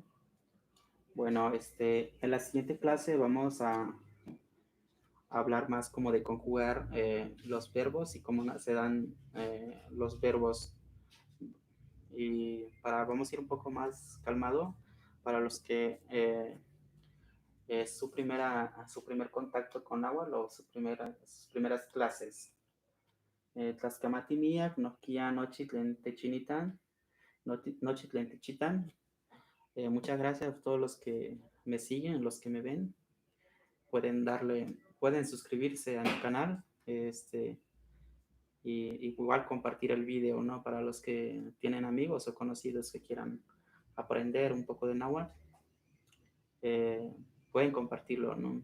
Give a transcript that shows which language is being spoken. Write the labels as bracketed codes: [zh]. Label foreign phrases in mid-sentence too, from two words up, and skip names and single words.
[es] Bueno, en la siguiente clase vamos a hablar más como de conjugar los verbos y cómo se dan los verbos. Y vamos a ir un poco más calmado para los que es su primer contacto con agua o sus primeras clases. [nah] Tlascamati miak, noquia nochitlen techinitan, nochitlen techitan. [es] Muchas gracias a todos los que me siguen, los que me ven. Pueden suscribirse a mi canal, y igual compartir el video, ¿no? Para los que tienen amigos o conocidos que quieran aprender un poco de náhuatl, eh, pueden compartirlo, ¿no?